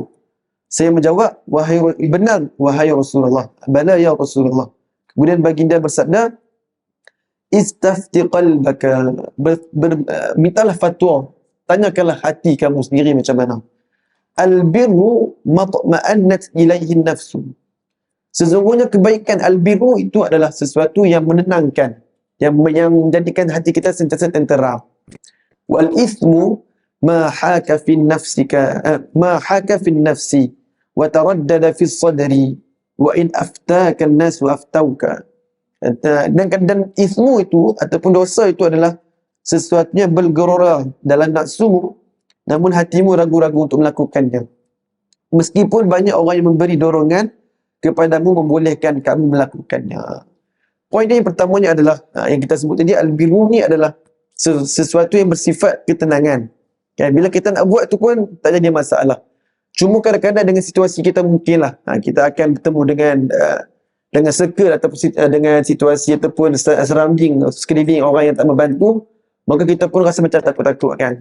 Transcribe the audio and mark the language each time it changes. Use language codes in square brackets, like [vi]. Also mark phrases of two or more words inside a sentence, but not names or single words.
[ms] Saya menjawab, benar, wahai Rasulullah. [ar] بلى يا رسول الله. [ms] Kemudian baginda bersabda, [ar] استفت قلبك, [ms] mintalah fatwa, tanyakanlah hati kamu sendiri macam mana. [ar] البر ما اطمأنت إليه النفس. [ms] Sesungguhnya kebaikan al-birru itu adalah sesuatu yang menenangkan, yang menjadikan hati kita sentiasa tentera. [ar] والإثم ما حاك في النفس وتردد في الصدر وإن أفتاك الناس وأفتوك. [ms] Dan ithmu itu ataupun dosa itu adalah sesuatunya bergelora dalam nafsu, namun hatimu ragu-ragu untuk melakukannya. Meskipun banyak orang yang memberi dorongan kepadamu membolehkan kamu melakukannya. Poin yang pertamanya adalah yang kita sebut tadi, al-birru ni adalah sesuatu yang bersifat ketenangan. Kan, bila kita nak buat tu pun tak jadi masalah. Cuma kadang-kadang dengan situasi kita mungkinlah kita akan bertemu dengan circle ataupun dengan situasi ataupun surrounding sekeliling orang yang tak membantu, maka kita pun rasa macam takut-takut kan.